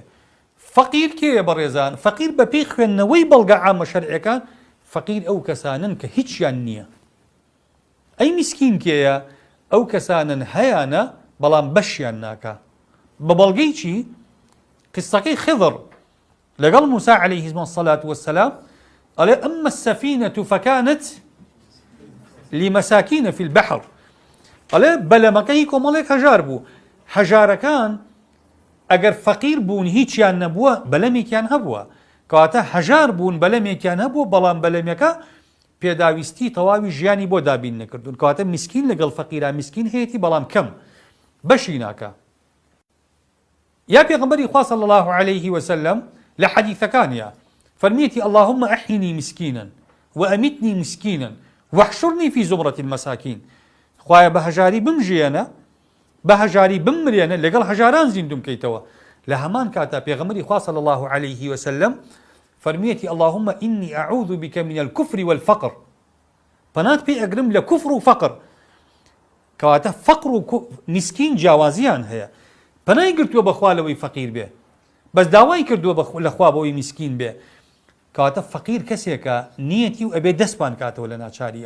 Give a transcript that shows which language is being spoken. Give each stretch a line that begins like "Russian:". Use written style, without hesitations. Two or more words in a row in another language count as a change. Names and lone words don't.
Central Kurdish: فەقیر کێیە بەڕێزان؟ فەقیر بە پێی خوێندنەوەی بەڵگە عامە شەرعیەکان فەقیر ئەو کەسانن کە هیچیان نییە. ئەی مسکین کێیە؟ ئەو کەسانن هەیانە بەڵام بەشیان ناکا. بە بەڵگەی چی؟ قسەکەی خضر لەگەڵ موسى
Arabic: عليه الصلاة والسلام
Central Kurdish: ئەڵێ
Arabic: ئەمە السەفینەة فەکانت لمەساکینە في البحر،
Central Kurdish: ئەڵێ بەلەمەکەی کۆمەڵێک هەژار بوو. هەژارەکان ئەگەر فەقیر بوون هیچیان نەبووە بەلەمێکیان هەبووە، کەواتە هەژار بوون بەلەمێکیان هەبووە بەڵام بەلەمەکە پێداویستی تەواوی ژیانی بۆ دابین نەکردوون. کەواتە مسکین لەگەڵ فەقیرا مسکین هەیەی بەڵام کەم بەشی ناکا. یا پێغەمبەری خوا
Arabic: صلی الله عليه وسلم
Central Kurdish: لە حەدیثەکانیە فەرمیەتی
Arabic: اللهم أحيني مسكينا وأمتني مسكينا واحشرني في زمرة المساكين.
Central Kurdish: خوایە بە هەژاری بمژێنە، بە هەژاری بمرێنە، لەگەڵ هەژاران زیندوم کەیتەوە. لە هەمان کاتا پێغەمبەری خوا
Arabic: صلی الله عليه وسلم فەرمیەتی اللهم إني أعوذ بك من الكفر والفقر،
Central Kurdish: پەنات پێ ئەگرم لە کوفر و فەقر. کەواتە فەقر و مسکین جیاوازیان هەیە. پەنای گرتووە بەخوا لەوەی فەقیر بێ، بەس داوای کردووە لەخوا بەوەی مسکین بێ. کەواتە فەقیر کەسێکە نیەتی و ئەبێ دەستپان کاتەوە لە ناچاریە.